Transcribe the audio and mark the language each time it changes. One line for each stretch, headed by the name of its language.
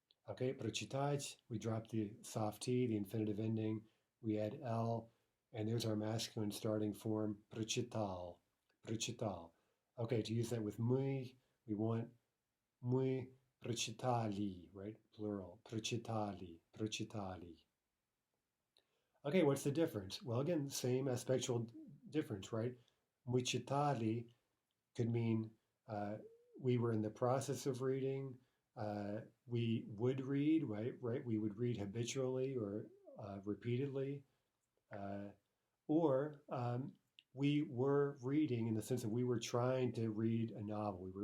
English: Okay, prочитать, we drop the soft T, the infinitive ending, we add L, and there's our masculine starting form, прочитал, прочитал. Okay, to use that with мы, we want
Russian: мы прочитали,
English: right?
Russian: Plural, прочитали, прочитали.
English: Okay, what's the difference? Well, again, same aspectual difference, right?
Russian: Мы читали
English: could mean we were in the process of reading. We would read, right? Right. We would read habitually or repeatedly, or we were reading in the sense that we were trying to read a novel.